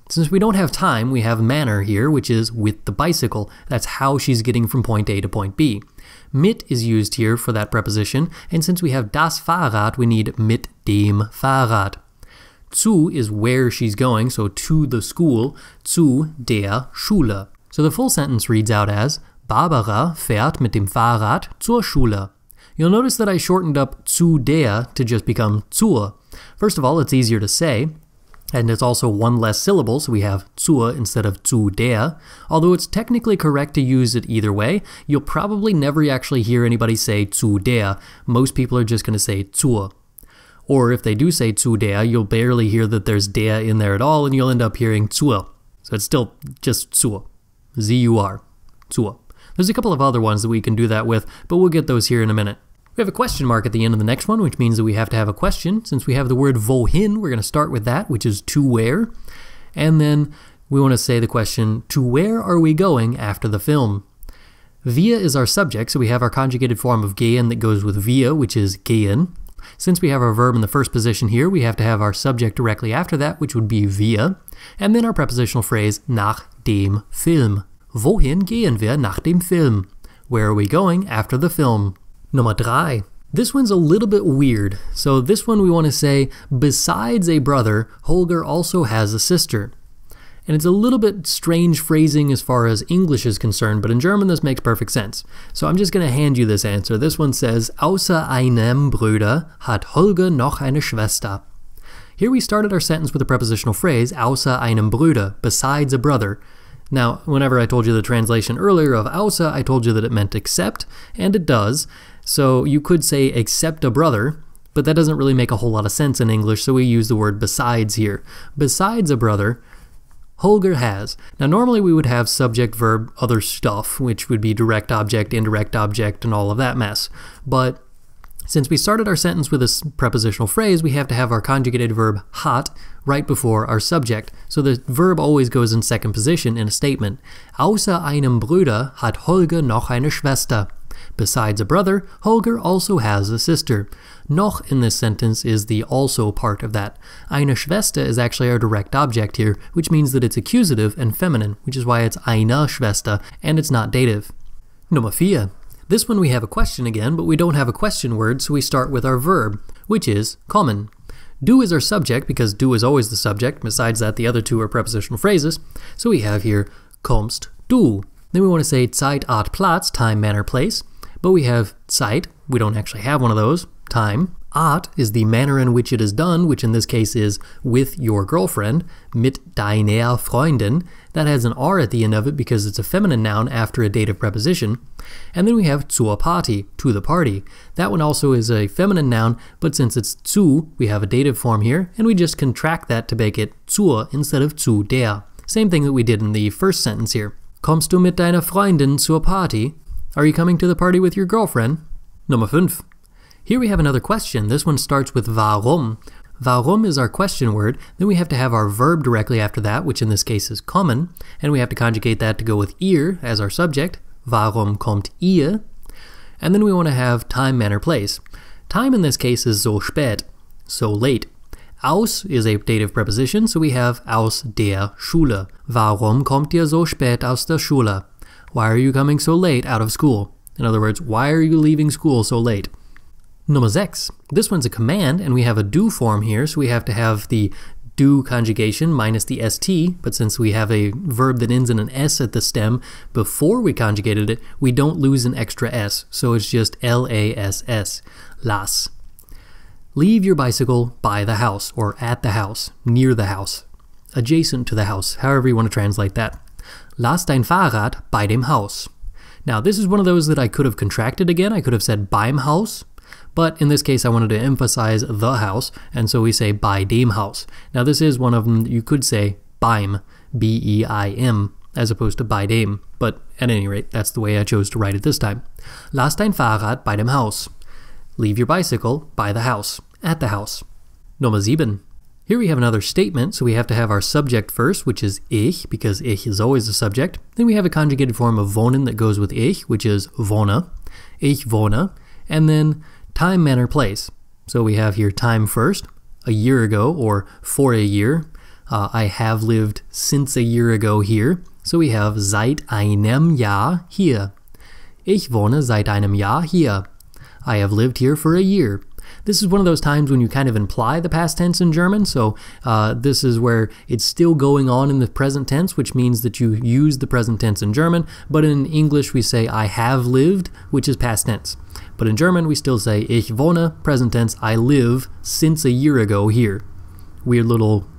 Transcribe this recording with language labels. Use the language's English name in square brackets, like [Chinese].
[English] Since we don't have time, we have manner here, which is with the bicycle. That's how she's getting from point A to point B. Mit is used here for that preposition, and since we have das Fahrrad, we need [German] mit dem Fahrrad. [English] Zu is where she's going, so to the school, [German] zu der Schule. [English] So the full sentence reads out as [German] Barbara fährt mit dem Fahrrad zur Schule. [English] You'll notice that I shortened up [German] zu der [English] to just become zur. First of all, it's easier to say, And it's also one less syllable, so we have zur instead of [German] zu der. [English] Although it's technically correct to use it either way, you'll probably never actually hear anybody say [German] zu der. [English] Most people are just going to say zur. Or if they do say [German] zu der, [English] you'll barely hear that there's der in there at all, and you'll end up hearing zur. So it's still just zur. Z-U-R. Zur. There's a couple of other ones that we can do that with, but we'll get those here in a minute. We have a question mark at the end of the next one, which means that we have to have a question. Since we have the word wohin, we're going to start with that, which is to where. And then we want to say the question, to where are we going after the film? Wir is our subject, so we have our conjugated form of gehen that goes with wir, which is gehen. Since we have our verb in the first position here, we have to have our subject directly after that, which would be wir. And then our prepositional phrase, [German] nach dem Film. Wohin gehen wir nach dem Film? [English] Where are we going after the film? Nummer 3. This one's a little bit weird. So this one we want to say, besides a brother, Holger also has a sister. And it's a little bit strange phrasing as far as English is concerned, but in German this makes perfect sense. So I'm just going to hand you this answer. This one says, [German] außer einem Bruder hat Holger noch eine Schwester. [English] Here we started our sentence with a prepositional phrase, [German] außer einem Bruder, [English] besides a brother. Now, whenever I told you the translation earlier of außer, I told you that it meant except, and it does. So you could say except a brother, but that doesn't really make a whole lot of sense in English, so we use the word besides here. Besides a brother, Holger has. Now normally we would have subject, verb, other stuff, which would be direct object, indirect object, and all of that mess. But since we started our sentence with a prepositional phrase, we have to have our conjugated verb hat right before our subject. So the verb always goes in second position in a statement. [German] Außer einem Bruder hat Holger noch eine Schwester. [English] Besides a brother, Holger also has a sister. Noch in this sentence is the also part of that. Eine Schwester is actually our direct object here, which means that it's accusative and feminine, which is why it's [German] eine Schwester, [English] and it's not dative. Nummer 4. This one we have a question again, but we don't have a question word, so we start with our verb, which is kommen. Du is our subject, because du is always the subject. Besides that, the other two are prepositional phrases. So we have here, [German] kommst du. [English] Then we want to say [German] Zeit, Ort, Platz, [English] time, manner, place. But we have Zeit, we don't actually have one of those, time. Ort is the manner in which it is done, which in this case is with your girlfriend, [German] mit deiner Freundin. [English] That has an R at the end of it because it's a feminine noun after a dative preposition. And then we have [German] zur Party, [English] to the party. That one also is a feminine noun, but since it's zu, we have a dative form here, and we just contract that to make it zur instead of [German] zu der. [English] Same thing that we did in the first sentence here. [German] Kommst du mit deiner Freundin zur Party? [English] Are you coming to the party with your girlfriend? Nummer 5. Here we have another question. This one starts with warum. Warum is our question word. Then we have to have our verb directly after that, which in this case is kommen. And we have to conjugate that to go with ihr as our subject. [German] Warum kommt ihr? [English] And then we want to have time, manner, place. Time in this case is [German] so spät, [English] so late. Aus is a dative preposition, so we have [German] aus der Schule. Warum kommt ihr so spät aus der Schule? [English] Why are you coming so late out of school? In other words, why are you leaving school so late? Nummer 6. This one's a command, and we have a do form here, so we have to have the do conjugation minus the st, but since we have a verb that ends in an s at the stem before we conjugated it, we don't lose an extra s, so it's just L-A-S-S, las. Leave your bicycle by the house, or at the house, near the house, adjacent to the house, however you want to translate that. [German] Lass dein Fahrrad bei dem Haus. [English] Now this is one of those that I could have contracted again. I could have said beim Haus, but in this case I wanted to emphasize the house, and so we say [German] bei dem Haus. [English] Now this is one of them you could say beim, B-E-I-M, as opposed to [German] bei dem, [English] but at any rate, that's the way I chose to write it this time. [German] Lass dein Fahrrad bei dem Haus. [English] Leave your bicycle by the house, at the house. Nummer 7. Here we have another statement, so we have to have our subject first, which is ich, because ich is always the subject. Then we have a conjugated form of wohnen that goes with ich, which is wohne, [German] ich wohne, [English] and then time, manner, place. So we have here time first, a year ago, or for a year. I have lived since a year ago here, so we have [German] seit einem Jahr hier. Ich wohne seit einem Jahr hier. [English] I have lived here for a year. This is one of those times when you kind of imply the past tense in German, so this is where it's still going on in the present tense, which means that you use the present tense in German, but in English we say I have lived, which is past tense. But in German we still say [German] ich wohne, [English] present tense, I live since a year ago here. Weird little